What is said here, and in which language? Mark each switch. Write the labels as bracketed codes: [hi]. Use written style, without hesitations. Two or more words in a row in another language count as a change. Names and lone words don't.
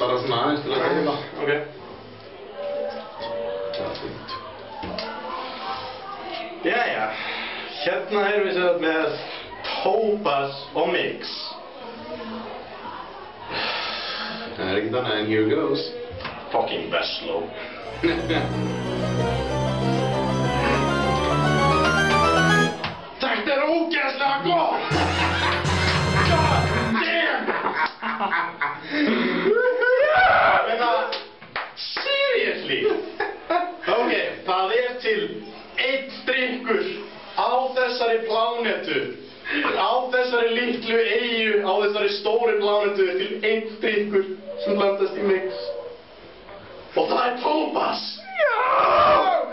[is] Bara svona aðeins til að dæma. Ok. Það er fínt. Jæja, hérna erum við sér með Topaz og mix. Það er ekkert annað en [en] here goes. Fucking Veslo. [is] Þetta er ógeðslega gott! [en] God damn! Seriously? [is] Ok, það er til einn drykkur á þessari plánetu. Á þessari litlu eyju, á þessari stóru plánetu er til einn drykkur sem blandast í mix. Og það er Topaz! Já!